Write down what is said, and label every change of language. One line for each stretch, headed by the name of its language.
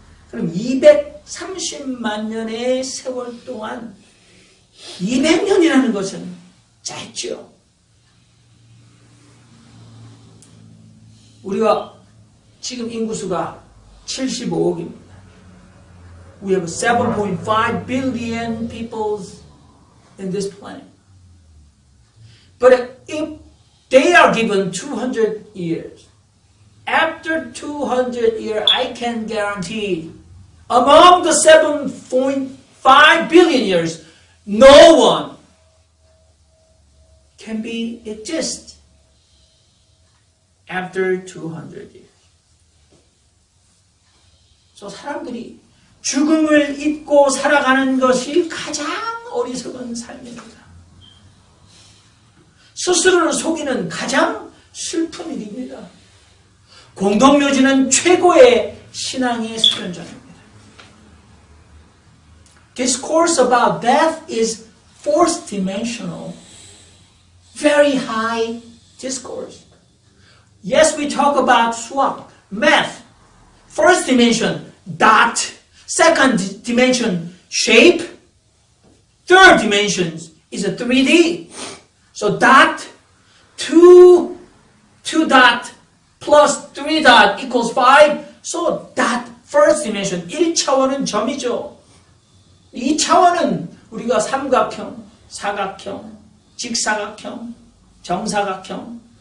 Korean: 그럼 230만 년의 세월 동안 200년이라는 것은 짧죠. 우리가 지금 인구수가 75억입니다.
English: We have 7.5 billion people in this planet. But if they are given 200 years, after 200 years, I can guarantee among the 7.5 billion years, no one can be exist after 200 years.
Korean: So 사람들이 죽음을 잊고 살아가는 것이 가장 어리석은 삶입니다. 스스로를 속이는 가장 슬픈 일입니다. 공동묘지는 최고의 신앙의 수련전입니다.
English: Discourse about death is fourth dimensional, very high discourse. Yes, we talk about 수학, math. First dimension, dot. Second dimension, shape. Third dimension is a 3D. So dot, 2 dot plus 3 dot equals 5. So dot, first dimension,
Korean: 1차원은 점이죠. 2차원은 우리가 삼각형, 사각형, 직사각형, 정사각형.